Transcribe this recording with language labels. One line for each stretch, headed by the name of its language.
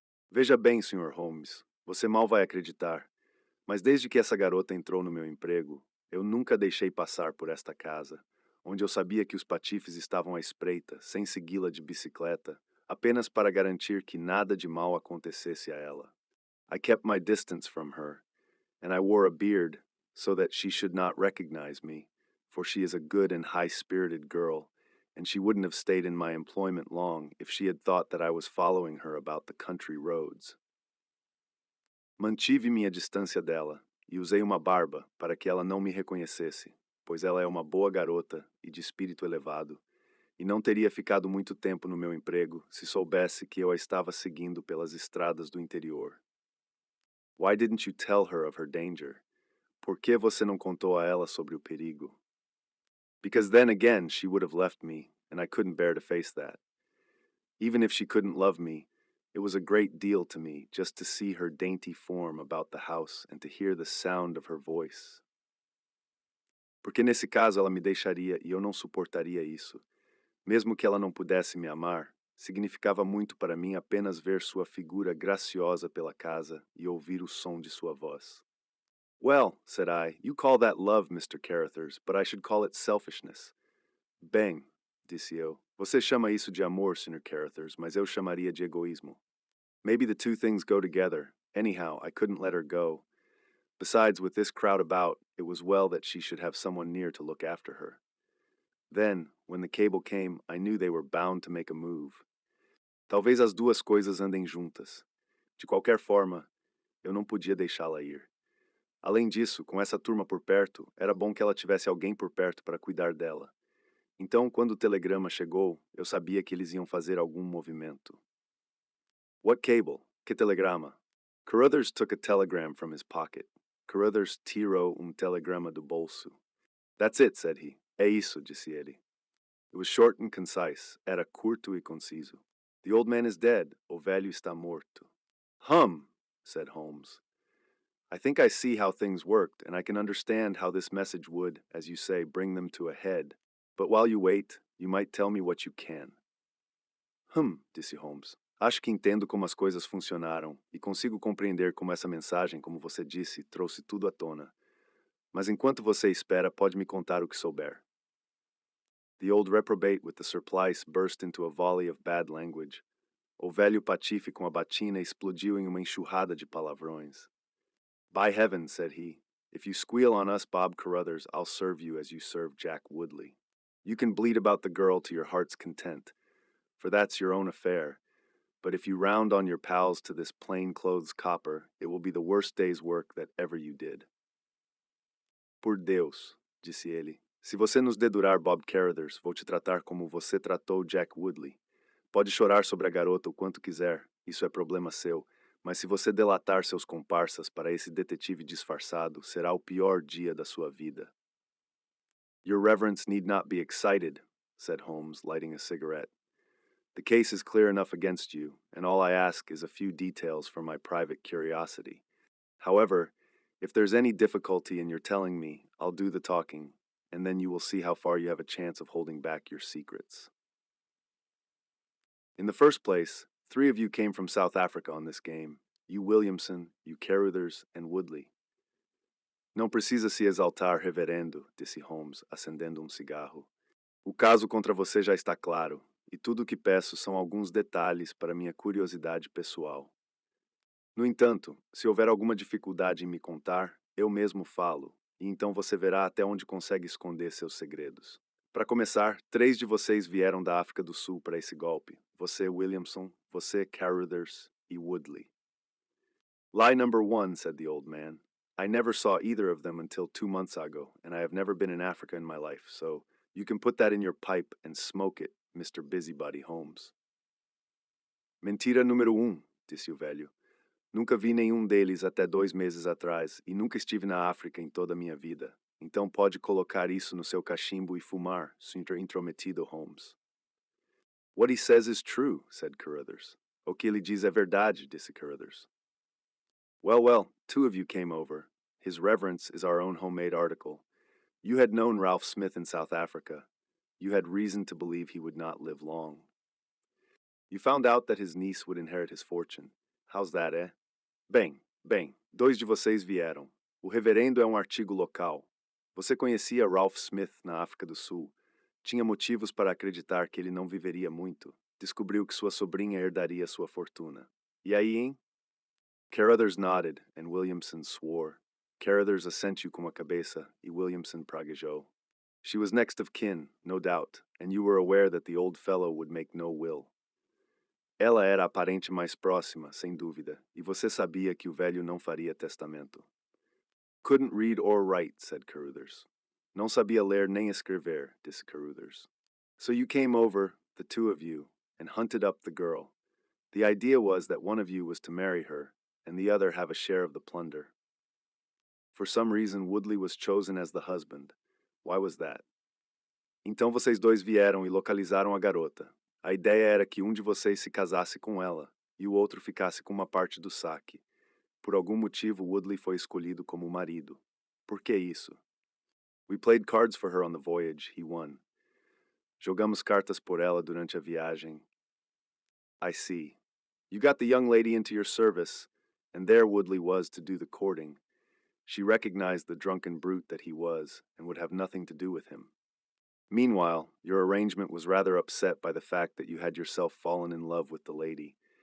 Portuguese: Veja bem, Sr. Holmes, você mal vai acreditar, mas desde que essa garota entrou no meu emprego, eu nunca deixei passar por esta casa, onde eu sabia que os patifes estavam à espreita, sem segui-la de bicicleta, apenas para garantir que nada de mal acontecesse a ela.
English: I kept my distance from her, and I wore a beard so that she should not recognize me, for she is a good and high-spirited girl, and she wouldn't have stayed in my employment long if she had thought that I was following her about the country roads.
Portuguese: Mantive minha distância dela e usei uma barba para que ela não me reconhecesse, pois ela é uma boa garota e de espírito elevado, e não teria ficado muito tempo no meu emprego se soubesse que eu a estava seguindo pelas estradas do interior.
English: Why didn't you tell her of her danger?
Portuguese: Por que você não contou a ela sobre o perigo?
English: Because then again she would have left me, and I couldn't bear to face that. Even if she couldn't love me, it was a great deal to me just to see her dainty form about the house and to hear the sound of her voice.
Portuguese: Porque nesse caso ela me deixaria e eu não suportaria isso. Mesmo que ela não pudesse me amar, significava muito para mim apenas ver sua figura graciosa pela casa e ouvir o som de sua voz.
English: Well, said I, you call that love, Mr. Carruthers, but I should call it selfishness.
Portuguese: Bem, disse eu, você chama isso de amor, Sr. Carruthers, mas eu chamaria de egoísmo.
English: Maybe the two things go together. Anyhow, I couldn't let her go. Besides, with this crowd about, it was well that she should have someone near to look after her. Then, when the cable came, I knew they were bound to make a move.
Portuguese: Talvez as duas coisas andem juntas. De qualquer forma, eu não podia deixá-la ir. Além disso, com essa turma por perto, era bom que ela tivesse alguém por perto para cuidar dela. Então, quando o telegrama chegou, eu sabia que eles iam fazer algum movimento.
English: What cable?
Portuguese: Que telegrama?
English: Carruthers took a telegram from his pocket.
Portuguese: Carruthers tirou telegrama do bolso.
English: That's it, said he.
Portuguese: É isso, disse ele.
English: It was short and concise.
Portuguese: Era curto e conciso.
English: The old man is dead.
Portuguese: O velho está morto.
English: Hum, said Holmes. I think I see how things worked, and I can understand how this message would, as you say, bring them to a head. But while you wait, you might tell me what you can.
Portuguese: Disse Holmes. Acho que entendo como as coisas funcionaram e consigo compreender como essa mensagem, como você disse, trouxe tudo à tona. Mas enquanto você espera, pode me contar o que souber.
English: The old reprobate with the surplice burst into a volley of bad language.
Portuguese: O velho patife com a batina explodiu em uma enxurrada de palavrões.
English: By heaven, said he, if you squeal on us Bob Carruthers, I'll serve you as you served Jack Woodley. You can bleat about the girl to your heart's content, for that's your own affair, but if you round on your pals to this plain-clothes copper, it will be the worst day's work that ever you did.
Portuguese: Por Deus, disse ele, se você nos dedurar Bob Carruthers, vou te tratar como você tratou Jack Woodley. Pode chorar sobre a garota o quanto quiser, isso é problema seu, mas se você delatar seus comparsas para esse detetive disfarçado, será o pior dia da sua vida.
English: Your Reverence need not be excited, said Holmes, lighting a cigarette. The case is clear enough against you, and all I ask is a few details for my private curiosity. However, if there's any difficulty in your telling me, I'll do the talking, and then you will see how far you have a chance of holding back your secrets. In the first place, 3 of you came from South Africa on this game. You Williamson, you Carruthers, and Woodley.
Portuguese: Não precisa se exaltar, reverendo, disse Holmes, acendendo cigarro. O caso contra você já está claro, e tudo o que peço são alguns detalhes para minha curiosidade pessoal. No entanto, se houver alguma dificuldade em me contar, eu mesmo falo, e então você verá até onde consegue esconder seus segredos. Para começar, 3 de vocês vieram da África do Sul para esse golpe. Você, Williamson, você, Carruthers e Woodley.
English: Lie number 1, said the old man. I never saw either of them until 2 months ago, and I have never been in Africa in my life, so you can put that in your pipe and smoke it, Mr. Busybody Holmes.
Portuguese: Mentira número 1, disse o velho. Nunca vi nenhum deles até 2 meses atrás, e nunca estive na África em toda a minha vida. Então pode colocar isso no seu cachimbo e fumar, Sr. Intrometido Holmes.
English: What he says is true, said Carruthers.
Portuguese: O que ele diz é verdade, disse Carruthers.
English: Well, well, 2 of you came over. His Reverence is our own homemade article. You had known Ralph Smith in South Africa. You had reason to believe he would not live long. You found out that his niece would inherit his fortune. How's that, eh?
Portuguese: Bem, dois de vocês vieram. O reverendo é um artigo local. Você conhecia Ralph Smith na África do Sul. Tinha motivos para acreditar que ele não viveria muito. Descobriu que sua sobrinha herdaria sua fortuna. E aí, hein?
English: Carruthers nodded, and Williamson swore.
Portuguese: Carruthers assentiu com a cabeça, e Williamson praguejou.
English: She was next of kin, no doubt, and you were aware that the old fellow would make no will.
Portuguese: Ela era a parente mais próxima, sem dúvida, e você sabia que o velho não faria testamento.
English: Couldn't read or write, said Carruthers.
Portuguese: Não sabia ler nem escrever, disse Carruthers.
English: So you came over, the two of you, and hunted up the girl. The idea was that one of you was to marry her, and the other have a share of the plunder. For some reason, Woodley was chosen as the husband. Why was that?
Portuguese: Então vocês dois vieram e localizaram a garota. A ideia era que um de vocês se casasse com ela, e o outro ficasse com uma parte do saque. Por algum motivo, Woodley foi escolhido como marido. Por que isso?
English: We played cards for her on the voyage, he won.
Portuguese: Jogamos cartas por ela durante a viagem.
English: I see. You got the young lady into your service, and there Woodley was to do the courting. She recognized the drunken brute that he was, and would have nothing to do with him. Meanwhile, your arrangement was rather upset by the fact that you had yourself fallen in love with the lady.